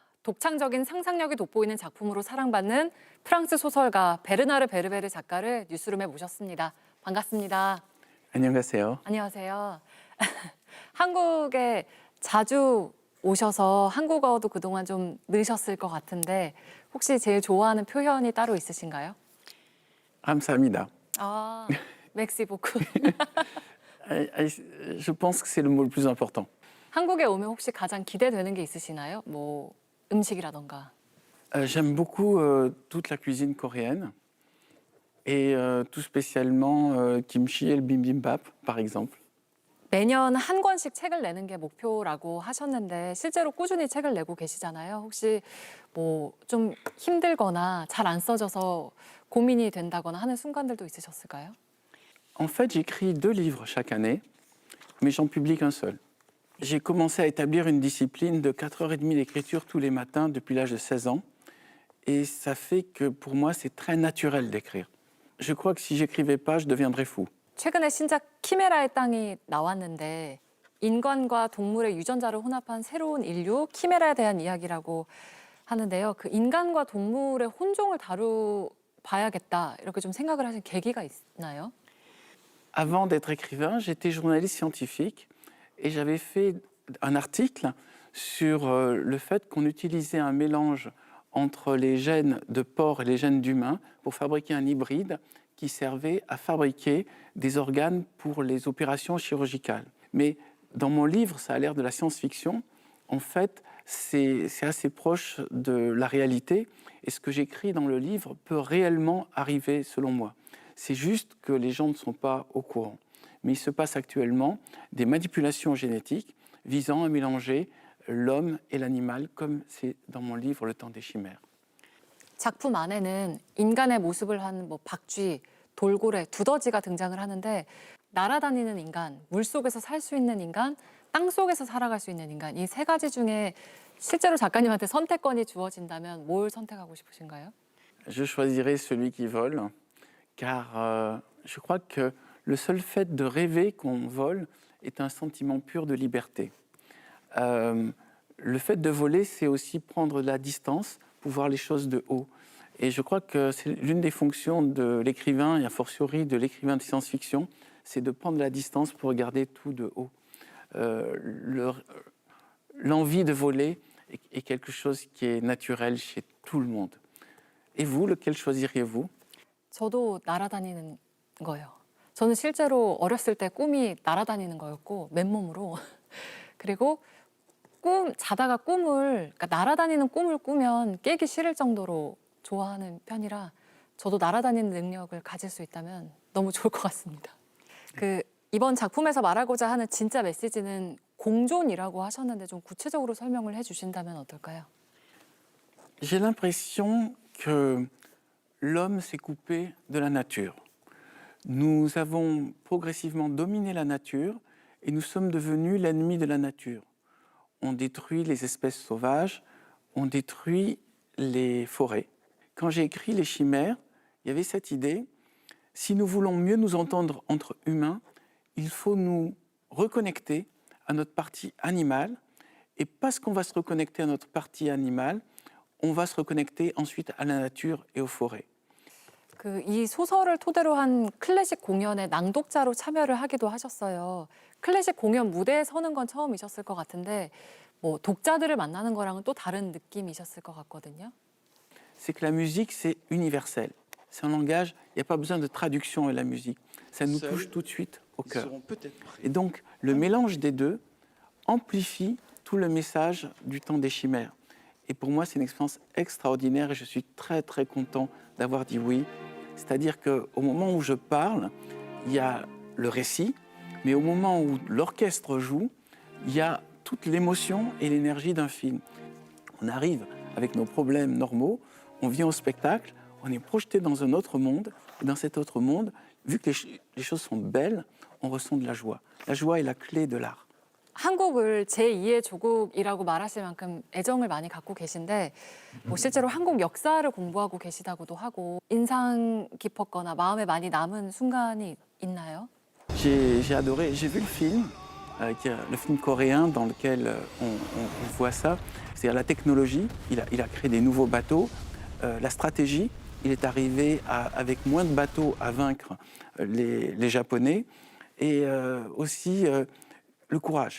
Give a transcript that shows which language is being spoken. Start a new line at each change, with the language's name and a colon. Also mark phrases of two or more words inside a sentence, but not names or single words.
Korean: 독창적인 상상력이 돋보이는 작품으로 사랑받는 프랑스 소설가 베르나르 베르베르 작가를 뉴스룸에 모셨습니다. 반갑습니다. 안녕하세요. 안녕하세요. 한국에 자주 오셔서 한국어도 그동안 좀 늘으셨을 것 같은데 혹시 제일 좋아하는 표현이 따로 있으신가요? 감사합니다. 아,
French: merci beaucoup. Je pense que c'est le mot le plus important.
Korean: 한국에 오면 혹시 가장 기대되는 게 있으시나요? 뭐 음식이라던가. J'aime beaucoup toute la cuisine coréenne et tout spécialement kimchi et le bibimbap, par exemple. 매년 한 권씩 책을 내는 게 목표라고 하셨는데 실제로 꾸준히 책을 내고 계시잖아요. 혹시 뭐 좀 힘들거나 잘 안 써져서 고민이 된다거나 하는 순간들도 있으셨을까요?
French: En fait, j'écris 2 livres chaque année, mais j'en publie qu'un seul. J'ai commencé à établir une discipline de 4h30 d'écriture tous les matins depuis l'âge de 16 ans. Et ça fait que pour moi, c'est très naturel d'écrire. Je crois que si j'écrivais pas, je deviendrais fou.
Korean: 최근에 신작 키메라의 땅이 나왔는데 인간과 동물의 유전자를 혼합한 새로운 인류 키메라에 대한 이야기라고 하는데요. 그 인간과 동물의 혼종을 다뤄봐야겠다 이렇게 좀 생각을 하신 계기가 있나요?
French: Avant d'être écrivain, j'étais journaliste scientifique et j'avais fait un article sur le fait qu'on utilisait un mélange entre les gènes de porc et les gènes d'humains pour fabriquer un hybride qui servait à fabriquer des organes pour les opérations chirurgicales. Mais dans mon livre, ça a l'air de la science-fiction. En fait, c'est assez proche de la réalité et ce que j'écris dans le livre peut réellement arriver selon moi. C'est juste que les gens ne sont pas au courant. Mais il se passe actuellement des manipulations génétiques visant à mélanger l'homme et l'animal, comme c'est dans mon livre Le temps des chimères.
Korean: 작품 안에는 인간의 모습을 한 뭐 박쥐, 돌고래, 두더지가 등장을 하는데 날아다니는 인간, 물속에서 살 수 있는 인간, 땅속에서 살아갈 수 있는 인간 이 세 가지 중에 실제로 작가님한테 선택권이 주어진다면 뭘 선택하고 싶으신가요?
French: Je choisirais celui qui vole, car je crois que le seul fait de rêver qu'on vole est un sentiment pur de liberté. Le fait de voler, c'est aussi prendre de la distance pour voir les choses de haut. Et je crois que c'est l'une des fonctions de l'écrivain, et a fortiori de l'écrivain de science-fiction, c'est de prendre de la distance pour regarder tout de haut. L'envie de voler est quelque chose qui est naturel chez tout le monde. Et vous, lequel choisiriez-vous?
Korean: 저도 날아다니는 거예요. 저는 실제로 어렸을 때 꿈이 날아다니는 거였고 맨몸으로 그리고 자다가 그러니까 날아다니는 꿈을 꾸면 깨기 싫을 정도로 좋아하는 편이라 저도 날아다니는 능력을 가질 수 있다면 너무 좋을 것 같습니다. 이번 작품에서 말하고자 하는 진짜 메시지는 공존이라고 하셨는데 좀 구체적으로 설명을 해주신다면 어떨까요?
French: J'ai l'impression que l'homme s'est coupé de la nature. Nous avons progressivement dominé la nature et nous sommes devenus l'ennemi de la nature. On détruit les espèces sauvages, on détruit les forêts. Quand j'ai écrit Les Chimères, il y avait cette idée, si nous voulons mieux nous entendre entre humains, il faut nous reconnecter à notre partie animale, et parce qu'on va se reconnecter à notre partie animale, on va se reconnecter ensuite à la nature et aux forêts.
Korean: 이 소설을 토대로 한 클래식 공연에 낭독자로 참여를 하기도 하셨어요. 클래식 공연 무대에 서는 건 처음이셨을 것 같은데 뭐 독자들을 만나는 거랑은 또 다른 느낌이셨을 것 같거든요.
French: C'est que la musique, c'est universel. C'est un langage, il n'y a pas besoin de traduction à la musique. Ça nous touche tout de suite au cœur. Et donc, le mélange des deux amplifie tout le message du temps des chimères. Et pour moi, c'est une expérience extraordinaire et je suis très, très content d'avoir dit oui. C'est-à-dire qu'au moment où je parle, il y a le récit, mais au moment où l'orchestre joue, il y a toute l'émotion et l'énergie d'un film. On arrive avec nos problèmes normaux, on vient au spectacle, on est projeté dans un autre monde, et dans cet autre monde, vu que les choses sont belles, on ressent de la joie. La joie est la clé de l'art.
Korean: 한국을 제2의 조국이라고 말하실 만큼 애정을 많이 갖고 계신데 뭐 실제로 한국 역사를 공부하고 계시다고도 하고 인상 깊었거나 마음에 많이 남은 순간이 있나요?
French: J'ai adoré, j'ai vu le film, le film coréen dans lequel on voit ça, c'est-à-dire la technologie, il a créé des nouveaux bateaux, la stratégie, il est arrivé avec moins de bateaux à vaincre les Japonais, et aussi le courage.